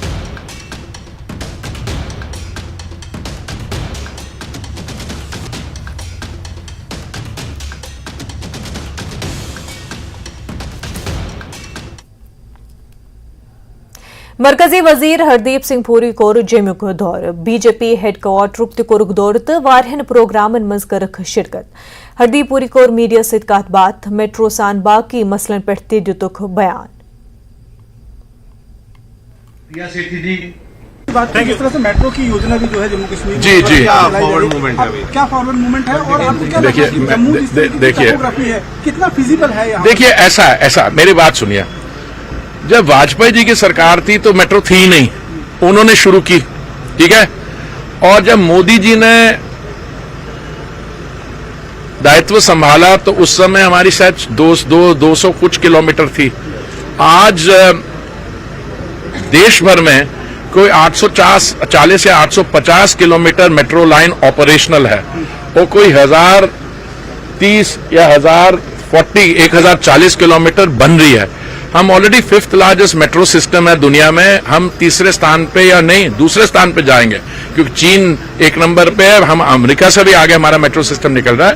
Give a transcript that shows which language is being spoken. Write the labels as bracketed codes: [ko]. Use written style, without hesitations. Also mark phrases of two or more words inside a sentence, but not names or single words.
[ks] مرکزی وزیر ہردیپ سنگھ پوری کور جمیک دور بی جے پی ہیڈ کوارٹرک تہ کورک دور تو وارہن پروگرامن مز کرک شرکت. ہردیپ پوری کور میڈیا ست کت بات میٹرو سان باقی مسلن پہ تہ دتک بیان. [hi] کس طرح سے میٹرو کی یوجنا بھی جو ہے جموں کشمیر جی کیا [en] forward movement [hi] ہے کیا [en] forward movement [hi] ہے اور آپ کو کیا کتنا فیزیبل ہے یہاں. دیکھیے ایسا میری بات سنیے. جب واجپئی جی کی سرکار تھی تو میٹرو تھی ہی نہیں, انہوں نے شروع کی, ٹھیک ہے. اور جب مودی جی نے دائتو سنبھالا تو اس سمے ہماری شاید 200 کچھ کلومیٹر تھی. آج देश भर में कोई 840 या 850 किलोमीटर मेट्रो लाइन ऑपरेशनल है, और कोई 1030 या 1040 किलोमीटर बन रही है। हम [en] already 5th largest metro system [hi] है दुनिया में, हम तीसरे स्थान पे या नहीं दूसरे स्थान पे जाएंगे, क्योंकि चीन 1 नंबर पे है, हम अमेरिका से भी आगे हमारा [en] metro system [hi] निकल रहा है।